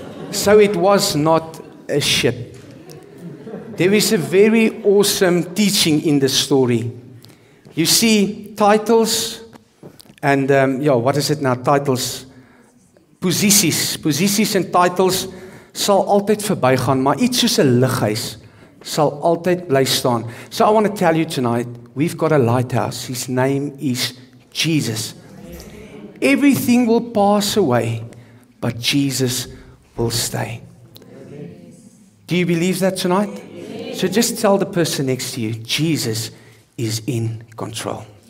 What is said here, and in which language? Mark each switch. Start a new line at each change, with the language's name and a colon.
English: So it was not a ship. There is a very awesome teaching in the story. You see, titles and, what is it now? Titles.
Afrikaans: Posisies en titles sal altyd verbygaan, maar iets soos 'n lighuis sal altyd bly staan.
English: So I want to tell you tonight, we've got a lighthouse. His name is Jesus. Everything will pass away, but Jesus will stay. Do you believe that tonight? So just tell the person next to you, Jesus is in control.